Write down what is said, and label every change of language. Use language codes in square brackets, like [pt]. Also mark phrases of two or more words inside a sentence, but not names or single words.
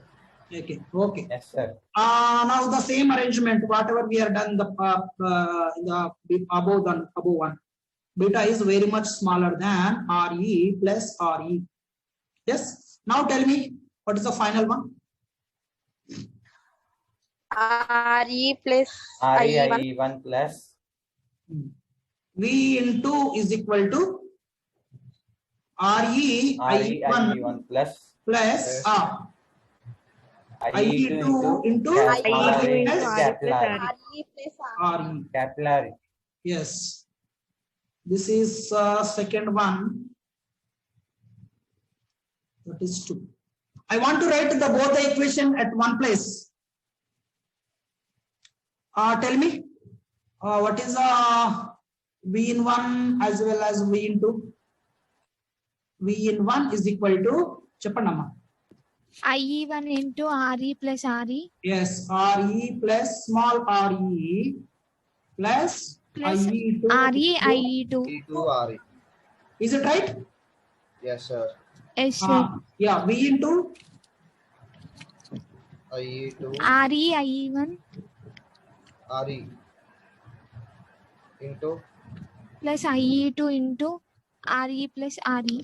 [en] Okay. Yes, sir. Now the same arrangement, whatever we are done, the above one, beta is very much smaller than RE plus RE. Yes. Now tell me, what is the final one? RE plus RE IE1 IE1 plus V into is equal to RE RE IE1 plus plus IE2 into capital RE RE plus capital RE. RE plus RE. Capital RE. Yes. This is second one. That is 2. I want to write both the equation at one place. Tell me, what is V in 1 as well as V in 2? V in 1 is equal to, చెప్పండమ్మా. IE1 into RE plus RE Yes, RE plus small RE plus plus IE2. RE IE2. E2 RE. Is it right? Yes, sir. Yes, sir. Yeah, V into IE2 RE IE1 RE into plus IE2 into RE plus RE.